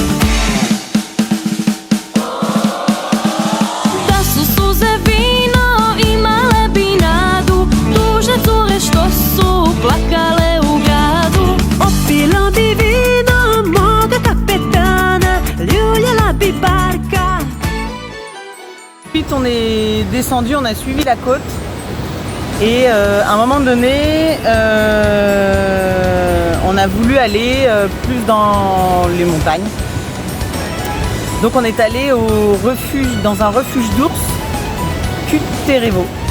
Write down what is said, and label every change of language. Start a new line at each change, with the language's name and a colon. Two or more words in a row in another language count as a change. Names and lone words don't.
Croatian: Da su suze vino imale bi nadu, tužne cure što su plakale u gradu. Opila bi vino moga kapetana, ljuljala bi barka.
French: Ensuite on est descendu, on a suivi la côte et à un moment donné on a voulu aller plus dans les montagnes. Donc on est allé dans un refuge d'ours, Cuterevo.